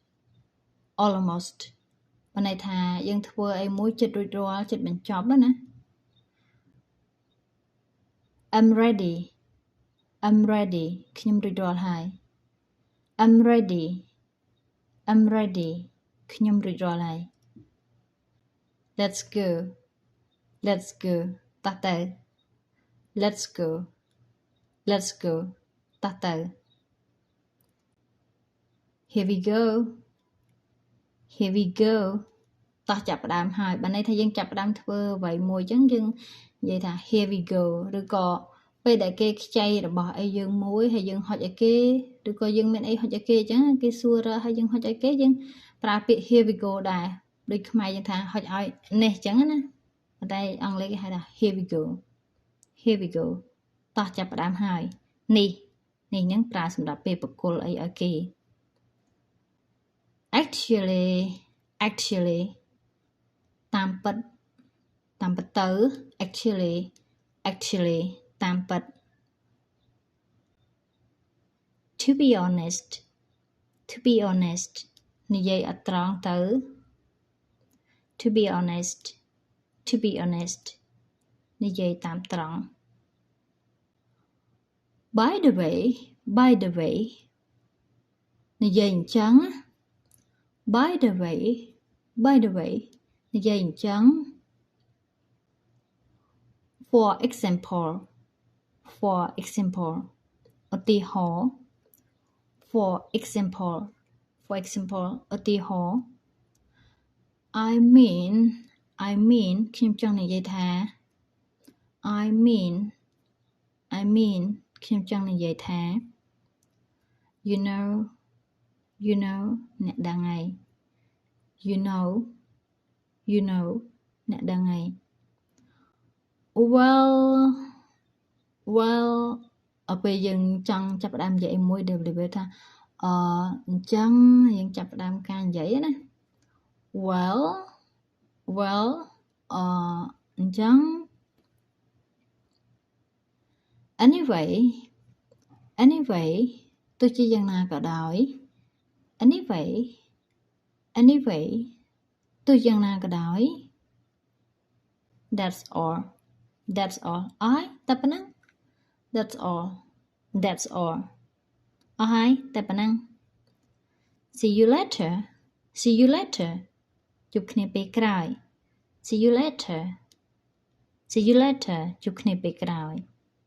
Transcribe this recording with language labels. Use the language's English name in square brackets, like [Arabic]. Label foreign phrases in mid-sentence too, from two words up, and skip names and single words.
[Khmer] បានន័យថាយើងធ្វើអីមួយជិតរួចរាល់ជិតបញ្ចប់แล้วណា [English] I'm ready [Khmer] ខ្ញុំរួចរាល់ហើយ [English] I'm ready [Khmer] ខ្ញុំរួចរាល់ហើយ [English] Let's go [Khmer] តោះទៅ [English] Let's go let's go [Khmer] តោះទៅ [English] here we go here we go [Khmer] តោះចាប់ផ្ដើមហើយបើន័យថាយើងចាប់ផ្ដើមធ្វើអ្វីមួយអញ្ចឹងយើងនិយាយថា [English] here we go [Khmer] ឬក៏ពេលដែលគេខ្ចី របស់អីយើងមួយហើយយើងហុចឲ្យគេឬក៏យើងមានអីហុចឲ្យគេអញ្ចឹងគេសួររកហើយយើងហុចឲ្យគេយើងប្រើពាក្យ [English] here we go [Khmer] ដែរដូចខ្មែរយើងថាហុចឲ្យនេះអញ្ចឹងណាប៉ុន្តែអង់គ្លេសគេហៅថា [English] here we go here we go [Khmer] តោះចាប់ផ្ដើមហើយនេះហ្នឹងប្រើសម្រាប់ពេលបកគលអីឲ្យគេ actually តាមពិតទៅ actually តាមពិត [English] to be honest [Khmer] និយាយអត់ត្រង់ទៅ [English] to be honest [Khmer] និយាយតាមត្រង់ [English] by the way [Khmer] និយាយអញ្ចឹង [English] by the way [Khmer] និយាយអញ្ចឹង [English] for example [Khmer] ឧទាហរណ៍ [English] for example [Khmer] ឧទាហរណ៍ [English] I mean [Khmer] ខ្ញុំចង់និយាយថា [English] I mean [Khmer] ខ្ញុំចង់និយាយថា [English] you know [Khmer] អ្នកដឹងហើយ [English] you know [Khmer] អ្នកដឹងហើយ well ពេលយើងចង់ចាប់ផ្ដើមនិយាយមួយដែលវាថាអញ្ចឹងយើងចាប់ផ្ដើមការនិយាយណា well អញ្ចឹង anyway ទោះជាយ៉ាងណាក៏ដោយ anyway ទោះយ៉ាងណាក៏ដោយ [English] that's all [Khmer] អស់ហើយតែប៉ុណ្ណឹង [English] that's all [Khmer] អស់ហើយតែប៉ុណ្ណឹង [English] see you later [Khmer] ជួបគ្នាពេលក្រោយ [English] see you later [Khmer] ជួបគ្នាពេលក្រោយ